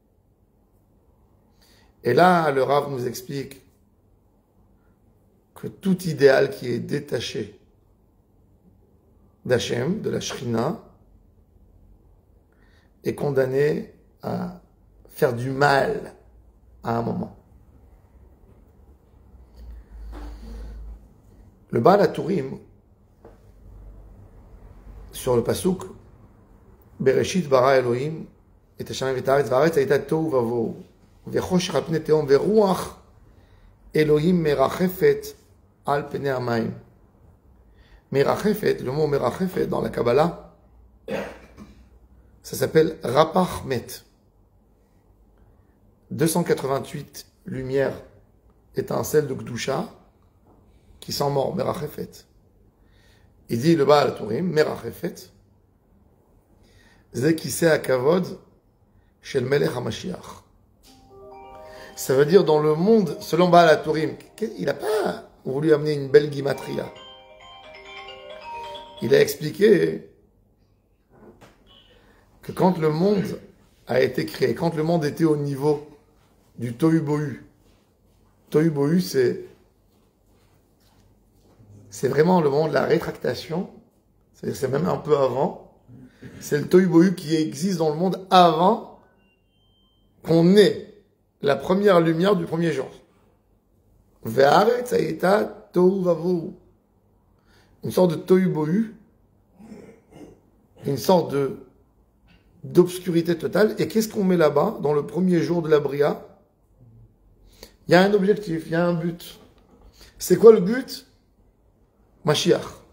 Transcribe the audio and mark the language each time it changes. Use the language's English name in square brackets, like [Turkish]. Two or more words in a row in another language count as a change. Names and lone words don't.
[French] Et là, le Rav nous explique que tout idéal qui est détaché d'Hachem, de la Shrina, est condamné à faire du mal à un moment. Le Baal HaTurim, sur le pasuk, [Hebrew] בראשית ברא אלהים, את השמים ואת הארץ, והארץ היתה תהו ובהו, וחשך על פני תהום, ורוח אלהים מרחפת על פני המים. [French] Merachefet, le mot merachefet dans la Kabbalah, ça s'appelle Rapachmet. 288 lumières, étincelles de Gdusha, qui sont morts, Merachefet. Il dit le Baal HaTurim, [Hebrew] מרחפת, זה כסא הכבוד של מלך המשיח. [French] Ça veut dire dans le monde, selon Baal HaTurim, il n'a pas voulu amener une belle guimatria. Il a expliqué que quand le monde a été créé, quand le monde était au niveau du [Hebrew] תהו בהו, תהו בהו [French] c'est vraiment le moment de la rétractation, c'est même un peu avant, c'est le [Hebrew] תהו בהו [French] qui existe dans le monde avant qu'on ait la première lumière du premier jour. [Hebrew] והארץ היתה תהו ובהו. [French] Une sorte de [Hebrew] תהו בהו, [French] une sorte d'obscurité totale. Et qu'est-ce qu'on met là-bas, dans le premier jour de la Bria? Il y a un objectif, il y a un but. C'est quoi le but? Mashiach.